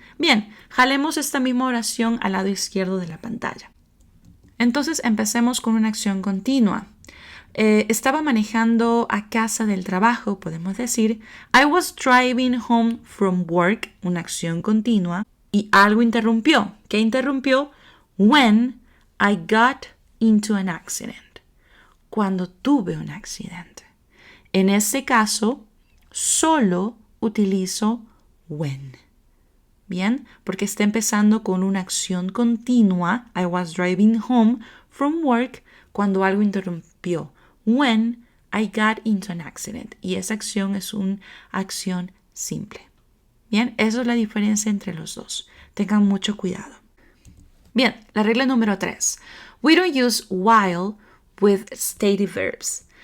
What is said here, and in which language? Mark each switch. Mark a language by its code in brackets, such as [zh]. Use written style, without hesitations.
[es] Bien, jalemos esta misma oración al lado izquierdo de la pantalla. Entonces empecemos con una acción continua. Estaba manejando a casa del trabajo, podemos decir, [en] I was driving home from work, [es] una acción continua, y algo interrumpió. ¿Qué interrumpió? [en] When I got into an accident. [es] Cuando tuve un accidente. En ese caso, solo utilizo when. Bien, porque está empezando con una acción continua. [en] I was driving home from work [es] cuando algo interrumpió. [en] When I got into an accident. [es] Y esa acción es una acción simple. Bien, eso es la diferencia entre los dos. Tengan mucho cuidado. Bien, la regla número 3. [en] We don't use while with stative verbs.